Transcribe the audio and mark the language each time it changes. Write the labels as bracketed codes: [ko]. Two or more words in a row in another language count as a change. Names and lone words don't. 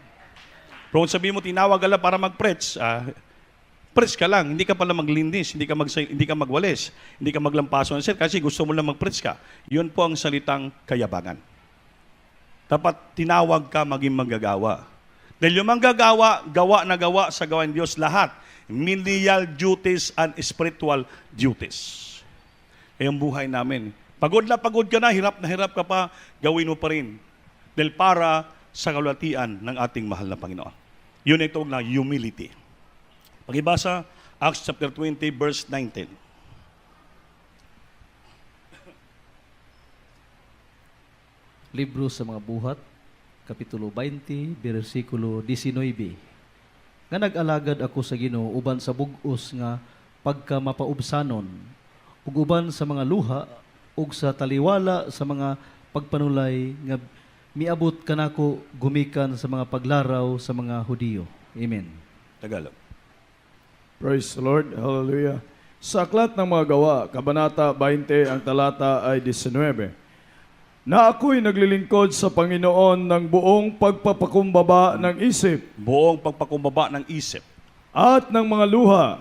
[tl] Pero kung sabi mo, tinawag ka lang para mag-preach, preach ka lang, hindi ka pala maglinis, hindi ka magwalis, hindi ka maglampaso ng sir, kasi gusto mo lang mag-preach ka. Yun po ang salitang kayabangan. Dapat tinawag ka maging manggagawa. Dahil yung manggagawa, gawa na gawa sa gawain Diyos lahat. [en] Menial duties and spiritual duties. [tl] Kaya yung buhay namin. Pagod ka na hirap ka pa, gawin mo pa rin. Dahil para sa kalwatian ng ating mahal na Panginoon. Yun ito na humility. Pagibasa, Acts chapter 20, verse 19. [ceb] Libro sa mga buhat, Kapitulo 20, versikulo 19. Nga nag-alagad ako sa Ginoo uban sa bug-os nga pagka mapaubsanon, ug uban sa mga luha, ug sa taliwala sa mga pagpanulay nga miabot kanako gumikan sa mga paglaraw sa mga Hudiyo. Amen. Tagalog. [en] Praise the Lord. Hallelujah. [tl] Sa Aklat ng Mga Gawa, Kabanata 20, ang talata ay 19. Na ako'y naglilingkod sa Panginoon ng buong pagpapakumbaba ng isip. Buong pagpakumbaba ng isip. At ng mga luha.